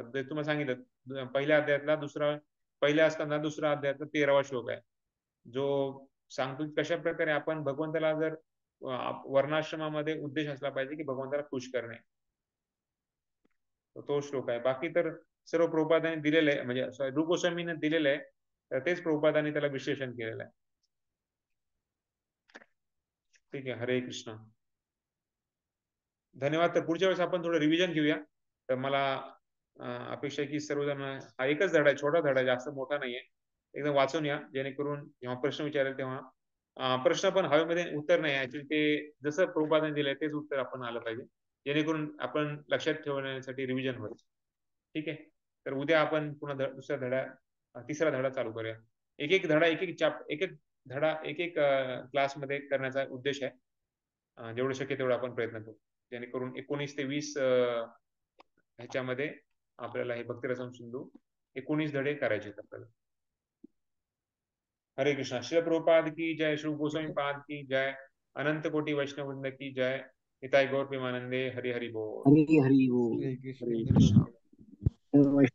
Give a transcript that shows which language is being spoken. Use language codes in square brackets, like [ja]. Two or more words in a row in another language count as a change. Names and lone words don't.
[mr] ते तुम्हाला सांगितलं पहिल्या अध्यायातला पहिल्या स्कंदात दुसरा अध्यायातला 13वा श्लोक आहे, जो सांगतो की कशा प्रकारे आपण भगवंताला जर वर्णाश्रमामध्ये उद्देश असला पाहिजे की भगवंताला खुश करणे, तो श्लोक आहे. बाकी तर सर्व प्रभुपादांनी दिलेलं आहे, म्हणजे रूप गोस्वामीने दिलेलं आहे, तर तेच प्रभुपादांनी त्याला विश्लेषण केलेलं आहे. ठीक आहे. हरे कृष्ण. धन्यवाद. तर पुढच्या वेळेस आपण थोडं रिव्हिजन घेऊया. तर मला अपेक्षा आहे की सर्वजण, हा एकच धडा आहे, छोटा धडा आहे, जास्त मोठा नाहीये, एकदम वाचून या, जेणेकरून जेव्हा प्रश्न विचारेल तेव्हा प्रश्न पण हवेमध्ये उत्तर नाही, ऍक्च्युली ते जसं प्रभुपादांनी दिलंय तेच उत्तर आपण आलं पाहिजे, जेणेकरून आपण लक्षात ठेवण्यासाठी रिव्हिजन होईल. ठीक आहे. तर उद्या आपण पुन्हा तिसरा धडा चालू करूया. एक एक धडा एक एक क्लासमध्ये करण्याचा उद्देश आहे. जेवढं शक्य तेवढं आपण प्रयत्न करू, जेणेकरून 19 ते 20 ह्याच्यामध्ये आपल्याला हे भक्तिरसम सिंधू 19 धडे करायचे आपल्याला. हरे कृष्णा. श्री प्रभुपाद की जय. श्री गोस्वामी पाद की जय. अनंत कोटि वैष्णव वृंद की जय. निताई गौर प्रेमानंदे. हरि हरि बोल. हरी हरी बोल. हरे कृष्णा.